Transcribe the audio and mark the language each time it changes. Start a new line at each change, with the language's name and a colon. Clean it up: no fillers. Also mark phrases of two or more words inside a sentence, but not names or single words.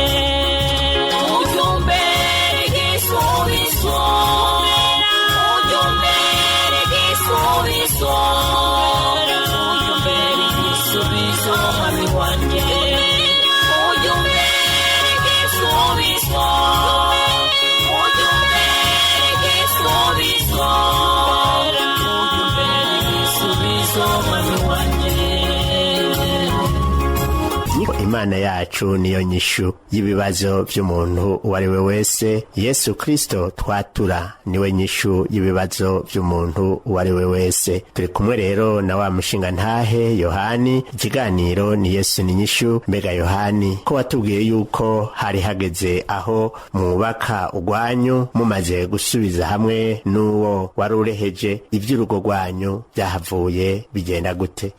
Rundi: Ujumbere igisubizo, ujumbere igisubizo, ujumbere igisubizo mwami wanjye, ujumbere igisubizo, ujumbere igisubizo, ujumbere igisubizo mwami wanjye. Imana yacu niyo nyishu y'ibibazo by'umuntu uwo ari we wese. Yesu Kristo twatura niwe nyishu y'ibibazo by'umuntu uwo ari we wese. Turi kumwe rero na wa mushinga ntahe Yohani, ikiganiro ni Yesu n'inyishu. Mbega Yohani, ko watubwiye yuko hari hageze aho mwubaka ugwanyu mumaze gusubiza hamwe n'uwo wari ureheje, ivy'urugo rwanyu byahavuye bigenda gute?